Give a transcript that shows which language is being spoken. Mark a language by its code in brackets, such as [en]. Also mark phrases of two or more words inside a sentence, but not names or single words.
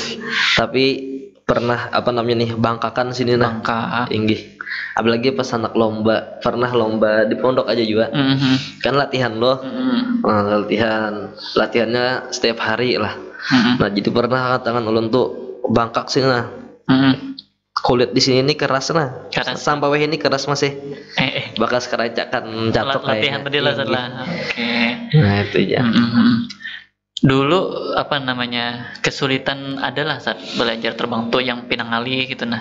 [bjn] Tapi pernah nih bangkakan sini nah. Inggih. Apalagi pas anak lomba, pernah lomba di pondok aja juga. Kan latihan loh. Latihannya setiap hari lah. Nah, jadi pernah tangan ulun tuh bangkak sini nah. Kulit di sini nih keras nah. Sampai ini keras masih. Bakal keracakan jatuh kayak. Latihan tadi lah setelah. Oke. Nah, itu ya. Dulu kesulitan adalah saat belajar terbang tuh yang Pinangali gitu nah.